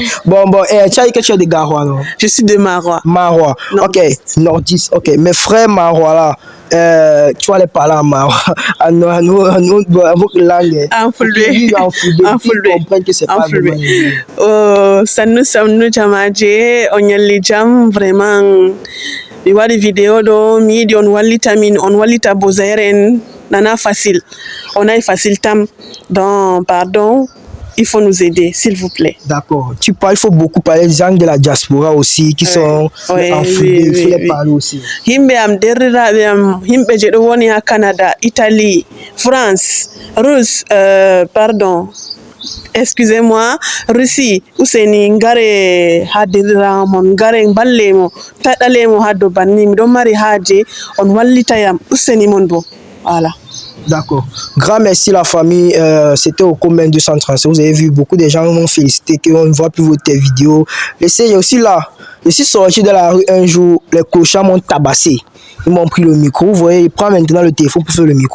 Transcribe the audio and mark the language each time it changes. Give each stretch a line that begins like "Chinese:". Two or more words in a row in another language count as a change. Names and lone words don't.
French: Bon, tu as dit que tu es de Garoua, non? Je suis de Marois. Marois, ok. Nordiste, ok. Mes frères Marois, là, tu vas les parler en Marois. En votre langue. En fulbe. En fulbe. Comprendre que c'est pas vraiment.
Fula: Sanu jamaje, onyali jam, vraiment. Mi waɗi vidéo ɗo mi yiɗi on wallita min on wallita Bozaire en nana facile on ayi facile tam
French: donc pardon il faut nous aider s'il vous plaît. D'accord, tu parles, il faut beaucoup parler des gens de la diaspora aussi qui sont en Fulbe, il faut les parler aussi.
Fula: Himɓe am derriraɓe am himɓe je ɗo woni ha Canada, Italie, France, Russe,
French: pardon, excusez-moi,
Fula: Russie, useni ngare ha derdiramon ngare ballemo taɗalemo ha dow banni miɗon mari haaje on wallita yam useni mon bo voilà.
French: D'accord. Grand merci la famille. C'était au commun 235. Vous avez vu, beaucoup de gens m'ont félicité qu'on ne voit plus vos vidéos. Laissez, aussi là. Je suis sorti de la rue un jour, les cochons m'ont tabassé. Ils m'ont pris le micro. Vous voyez, ils prennent maintenant le téléphone pour faire le micro.